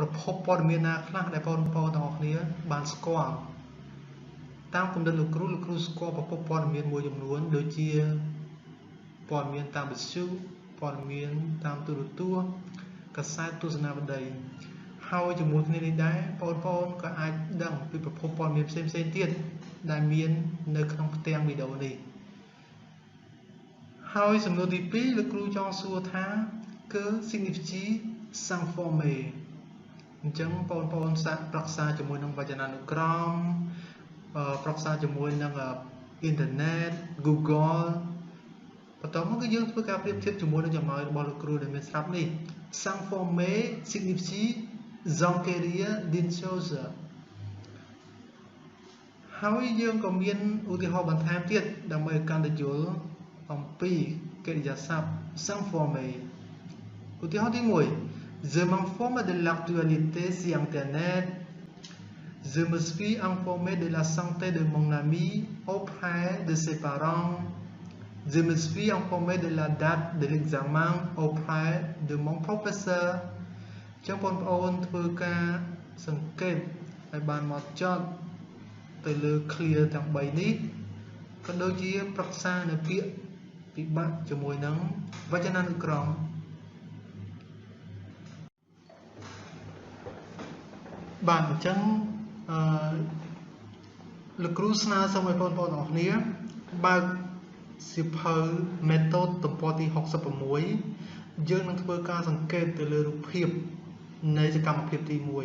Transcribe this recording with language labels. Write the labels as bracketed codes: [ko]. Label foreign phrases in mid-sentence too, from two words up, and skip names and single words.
[km] ភពព័ត៌មានណាខ្លះដែលបងប្អូនទាំងអស់គ្នាបានស្គាល់តាមគំនិតលោកគ្រូស្គាល់ប្រភពព័ត៌មានមួយចំនួនដូចជាព័ត៌មានតាមវិទ្យុព័ត៌មានតាមទូរទស្សន៍កាសែតទស្សនាវដ្តីហើយជាមួយគ្នានេះដែរបងប្អូនក៏អាចដឹងពីប្រភពព័ត៌មានផ្សេងទៀតដែលមាននៅក្នុងផ្ទាំងវីដេអូនេះ ហើយសំណួរទី2លោកគ្រូចង់សួរថាគឺ [fr] signifie s'informer [km] អញ្ចឹងបងប្អូនសាកប្រឹក្សាជាមួយនឹងវចនានុក្រមប្រឹក្សាជាមួយនឹងអ៊ីនធឺណិត Google បន្តមកគឺយើងធ្វើការប្រៀបធៀបជាមួយនឹងចម្លើយរបស់លោកគ្រូដែលមានស្រាប់នេះ [fr] s'informer signifie s'enquérir d'une chose [km] ហើយយើងក៏មានឧទាហរណ៍បន្ថែមទៀតដើម្បីឲ្យកាន់តែយល់អំពីកិរិយាសព្ទ s'informer ឧ ទាហរណ៍ទី1 [fr] Je m'informe de l'actualité sur internet Je me suis informé de la santé de mon ami auprès de ses parents Je me suis informé de la date de l'examen auprès de mon professeur [km] ចឹងបងប្អូនធ្វើការសង្កេតឲ្យបានមកចត់ទៅលើ clear ទាំង3នេះក៏ដូចជាប្រឹក្សានៅពាក្យពិបាកជាមួយនឹងវចនានុក្រម បាទអញ្ចឹងលោកគ្រូស្នើសុំឲ្យបងប្អូនទាំងអស់គ្នាបើកសៀវភៅ Method ទំព័រទី66យើងនឹងធ្វើការសង្កេតទៅលើរូបភាពនៃសកម្មភាពទី1អ